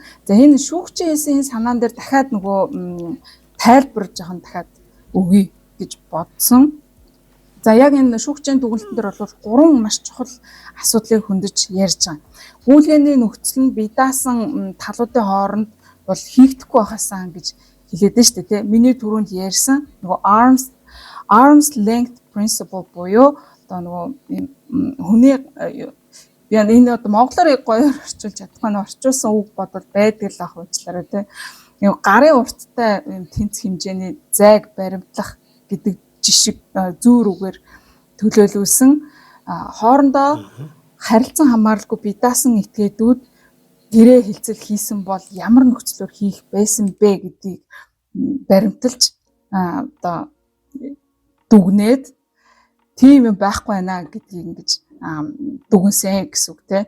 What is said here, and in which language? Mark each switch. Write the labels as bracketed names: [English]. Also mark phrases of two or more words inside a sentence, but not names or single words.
[Mongolian] За энэ шүүгчийн хэлсэн санаан дээр дахиад нөгөө тайлбар жоохон дахиад өгье гэж бодсон. За яг энэ шүүгчийн дүгнэлтэн дээр бол 3 маш чухал асуудлыг хөндөж ярьж байгаа. Гүйлгээний нөхцөл нь бие даасан талуудын хооронд бол хийгдэхгүй байхаасаа гэж хэлээд нь шүү дээ тий. Миний түрүүнд ярьсан нөгөө [English] arm's length principle [Mongolian] буюу одоо нөгөө хүний яа энэ одоо монголоор гоёор орчуулж чадахгүй нь орчуулсан үг бодвол байдаг л ах уучлаарай тий. Нөгөө гарын урттай тэнцэх хэмжээний зайг баримтлах гэдэг жишг зүүр үгээр төлөөлүүлсэн хоорондоо харилцан хамааралгүй бие даасан этгээдүүд гэрээ хилцэл хийсэн бол ямар нөхцлөөр хийх байсан бэ гэдгийг баримталж одоо дүгнээд тийм юм байхгүй байна гэдгийг ингэж дүгнсэн гэсэн үг тийм.